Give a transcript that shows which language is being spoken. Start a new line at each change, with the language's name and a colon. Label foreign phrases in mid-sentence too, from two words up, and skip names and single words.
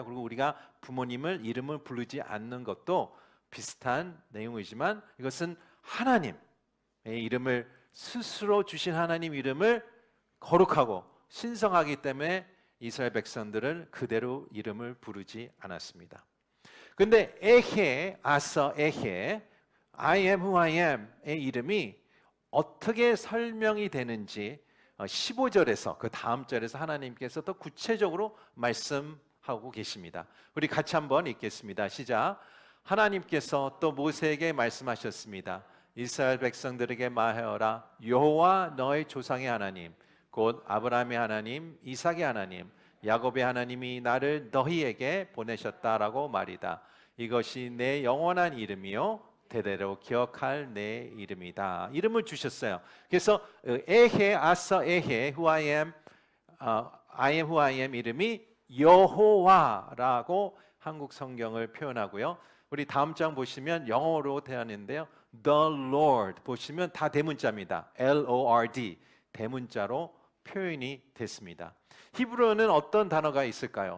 Korean: 그리고 우리가 부모님을 이름을 부르지 않는 것도 비슷한 내용이지만 이것은 하나님의 이름을 스스로 주신 하나님 이름을 거룩하고 신성하기 때문에 이스라엘 백성들은 그대로 이름을 부르지 않았습니다.
Hebrew: 근데 אהיה, אשר אהיה,
English: I am who I am
Korean: 의 이름이 어떻게 설명이 되는지 15절에서 그 다음 절에서 하나님께서 더 구체적으로 말씀하고 계십니다. 우리 같이 한번 읽겠습니다. 시작. 하나님께서 또 모세에게 말씀하셨습니다. 이스라엘 백성들에게 말하여라. 여호와 너의 조상의 하나님 곧 아브라함의 하나님, 이삭의 하나님, 야곱의 하나님이 나를 너희에게 보내셨다라고 말이다. 이것이 내 영원한 이름이요 대대로 기억할 내 이름이다. 이름을 주셨어요. 그래서
Hebrew: אהיה אשר אהיה
English: who I am, I am who I am
Korean: 이름이 여호와라고 한국 성경을 표현하고요. 우리 다음 장 보시면 영어로 되었는데요.
English: The Lord
Korean: 보시면 다 대문자입니다. L-O-R-D 대문자로 표현이 됐습니다. 히브리어는 어떤 단어가 있을까요?